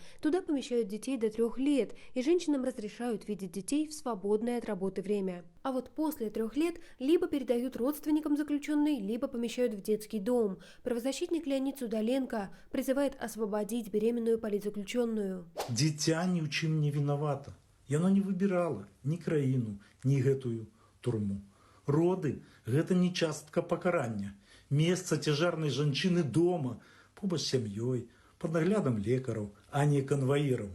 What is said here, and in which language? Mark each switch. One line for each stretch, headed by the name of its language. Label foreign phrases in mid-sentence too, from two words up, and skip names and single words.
Russian: Туда помещают детей до 3 лет, и женщинам разрешают видеть детей в свободное от работы время. А вот после 3 лет либо передают родственникам заключенной, либо помещают в детский дом. Правозащитник Леонид Судаленко призывает освободить беременную политзаключенную.
Belarusian: Дитя ні в чым не виновата. Яно не выбирала ні краіну, ні гэтую турму. Роды – гэта не частка пакарання. Месца цяжарнай жанчыны дома, побач з сям'ёй, пад наглядам лекараў, а не канваіраў.